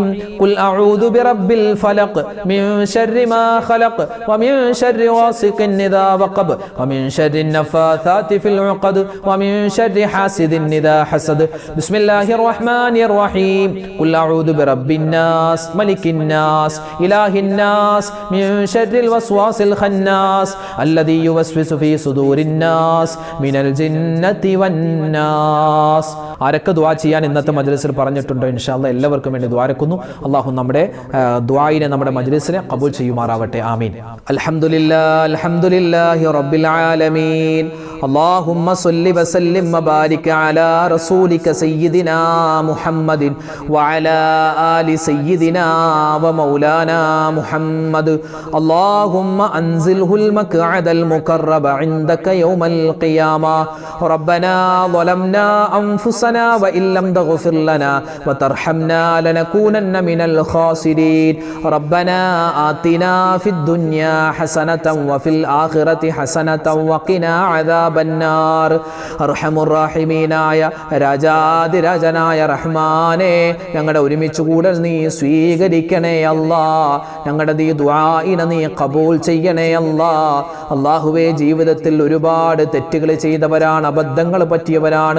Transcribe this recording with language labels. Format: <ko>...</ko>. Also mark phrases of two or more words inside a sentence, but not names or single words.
<ar>قل أعوذ برب الفلق من شر ما خلق ومن شر غاسق إذا وقب ومن شر النفاثات في العقد ومن شر حاسد إذا حسد. بسم الله الرحمن الرحيم. قل أعوذ برب الناس ملك الناس إله الناس من شر الوسواس الخناس الذي يوسوس في صدور الناس من الجنة والناس.</ar> <ml>ആരൊക്കെ ദുആ ചെയ്യാൻ ഇന്നത്തെ മജ്ലിസിൽ പറഞ്ഞിട്ടുണ്ടോ</ml> <ar>إن شاء الله</ar> <ml>എല്ലാവർക്കും വേണ്ടി ദ്വാരക്കുന്നു. അല്ലാഹു നമ്മുടെ ദുആയിനെ, നമ്മുടെ മജ്ലിസിനെ ഖബൂൽ ചെയ്യുമാറാവട്ടെ.</ml> <ar>آمين. الحمد لله رب العالمين. اللهم صل وسلم وبارك على رسولك سيدنا محمد وعلى آل سيدنا ومولانا محمد. اللهم أنزله المقعد المقرب عندك يوم القيامة. ربنا ظلمنا أنفسنا وإن لم تغفر لنا وترحمنا لنكونن من الخاسرين. ربنا آتنا في الدنيا حسنة وفي الآخرة حسنة وقنا عذاب ബന്നാർ.</ar> <ml>അർഹമുർറഹീമീനായ രാജാതിരാജനായ റഹ്മാനെ, ഞങ്ങളുടെ ഒരുമിച്ച് കൂടൽ നീ സ്വീകരിക്കണേ അല്ലാ. ഞങ്ങളുടെ ഈ ദുആഇനെ നീ ഖബൂൽ ചെയ്യണേ അല്ലാ. അല്ലാഹുവേ, ജീവിതത്തിൽ ഒരുപാട് തെറ്റുകൾ ചെയ്തവരാണ്, അബദ്ധങ്ങൾ പറ്റിയവരാണ്.</ml>